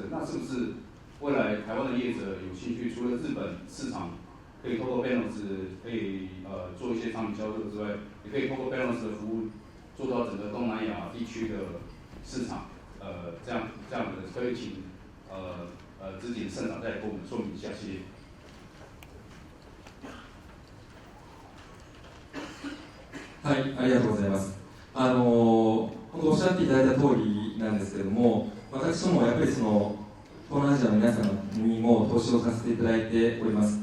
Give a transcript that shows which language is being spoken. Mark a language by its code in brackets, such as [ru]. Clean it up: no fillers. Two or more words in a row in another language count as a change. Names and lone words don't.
[zh] 那是不是未来台湾的业者有兴趣，除了日本市场可以透过 Benno 可以做一些商品销售之外，也可以透过 Benno 的服务做到整个东南亚地区的市场？这样的可以请自己的社长再给我们说明一下，谢谢。 [ja] はい、ありがとうございます。本当おっしゃっていただいた通りなんですけれども、私どもやっぱりその東南アジアの皆様にも投資をさせていただいております。